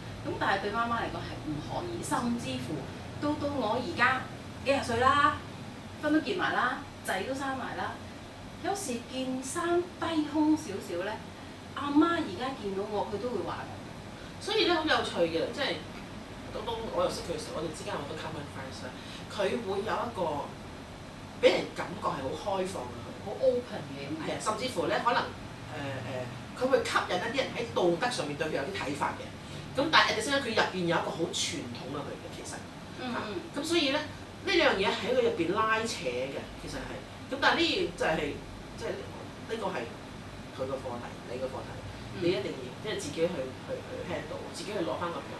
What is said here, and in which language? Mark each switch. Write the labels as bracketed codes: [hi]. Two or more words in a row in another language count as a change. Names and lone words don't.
[yue] 咁但係對媽媽嚟講係唔可以，甚至乎到我而家幾廿歲啦，婚都結埋啦，仔都生埋啦。有時件衫低胸少少咧，阿媽而家見到我，佢都會話嘅。所以咧好有趣嘅，即係東東我又識佢，我哋之間有好多 [en] common friends [yue] 啦。佢會有一個俾人感覺係好開放嘅，好 open 嘅。係啊，甚至乎咧可能佢會吸引一啲人喺道德上面對佢有啲睇法嘅。咁但係 [en] at the same time [yue] 佢入邊有一個好傳統嘅佢嘅其實。咁所以咧呢兩樣嘢喺佢入邊拉扯嘅，其實係。咁但係呢樣就係即係呢個係佢個課題，你個課題，你一定要即係自己去 handle，自己去攞翻個平衡。